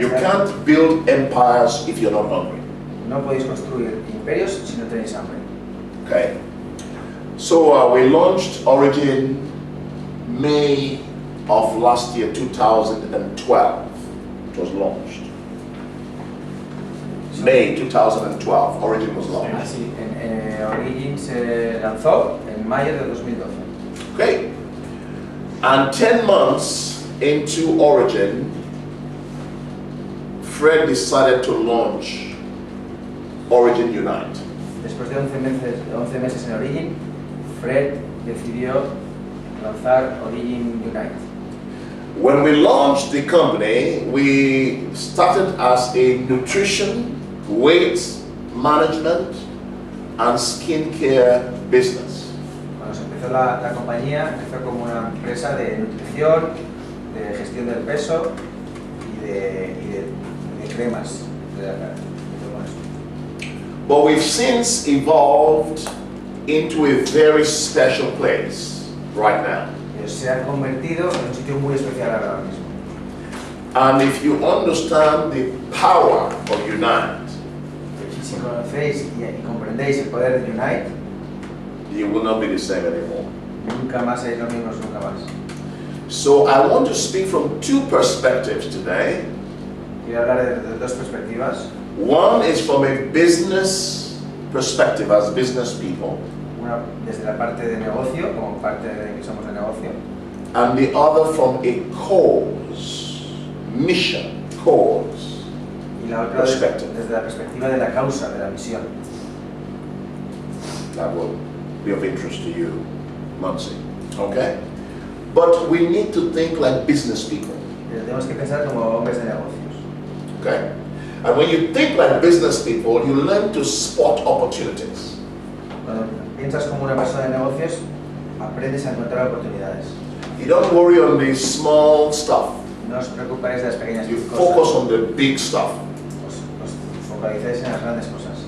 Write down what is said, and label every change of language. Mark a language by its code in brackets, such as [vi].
[en] You can't build empires if you're not hungry. [es] No podéis construir imperios si no tenéis hambre. [en] Okay. So we launched Origin May of last year, 2012. It was launched. May 2012, Origin was launched. [es] Así, Origin se lanzó en mayo de 2012. [en] Okay. And 10 months into Origin, Fred decided to launch Origin Unite. [es] Después de 11 meses en Origin, Fred decidió lanzar Origin Unite. [en] When we launched the company, we started as a nutrition, weight management, and skincare business. [es] Cuando se empezó la compañía, empezó como una empresa de nutrición, de gestión del peso y de cremas de la cara. [en] But we've since evolved into a very special place right now. [es] Se ha convertido en un sitio muy especial ahora mismo. [en] And if you understand the power of Unite, [es] Y si conocéis y comprendéis el poder de Unite, [en] you will not be the same anymore. [es] nunca más seréis los mismos, nunca más. [en] So I want to speak from 2 perspectives today. [es] Quiero hablar de 2 perspectivas. [en] One is from a business perspective, as business people, [es] Una desde la parte de negocio, como parte de que somos de negocio, [en] and the other from a cause, mission, cause [es] y la otra [en] perspective. [es] desde la perspectiva de la causa, de la misión. [en] That will be of interest to you, Muncie. Okay? But we need to think like business people. [es] Pero tenemos que pensar como hombres de negocios. [en] Okay? And when you think like business people, you learn to spot opportunities. [es] Cuando piensas como una persona de negocios, aprendes a encontrar oportunidades. [en] You don't worry on the small stuff. [es] No os preocupáis de las pequeñas [en] You [es] cosas. [en] focus on the big stuff. [es] Os focalizáis en las grandes cosas.